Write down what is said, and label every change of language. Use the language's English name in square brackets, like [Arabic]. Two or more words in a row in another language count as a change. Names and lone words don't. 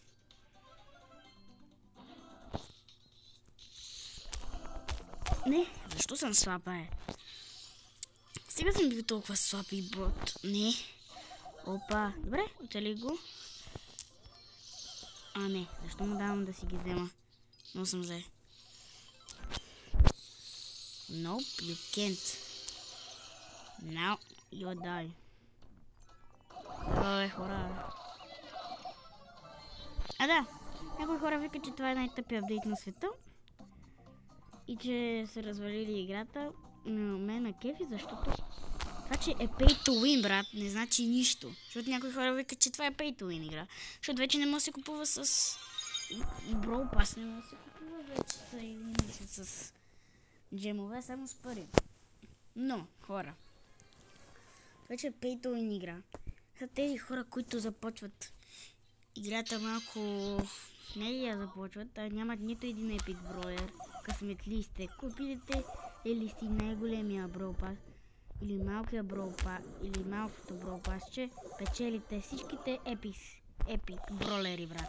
[Bulgarian] Не, защо съм слаба, Сега съм бил толкова слаб и бот. Не. Опа. Добре, оцели го. Не. Защо му давам да си ги взема? Но съм взе. [English] Nope, you can't. Now you die. [Bulgarian] Хора. Да. Някои хора викат, че това е най-тъпия апдейт на света. И че са развалили играта. Но мен ме кефи, защото това, че е [English] pay to win, [Bulgarian] брат, не значи нищо. Защото някои хора викат, че това е [English] pay to win [Bulgarian] игра. Защото вече не може да се купува с Brawl Pass, не може да се купува вече с джемове, само с пари. Но, хора, вече е [English] pay to win [Bulgarian] игра. За тези хора, които започват играта малко... Не я започват, нямат нито един епик броер, късметли сте. Купите или си най-големия Brawl Pass, или малкия Brawl Pass, или малкото Brawl Pass, че печелите всичките епик бролери, брат.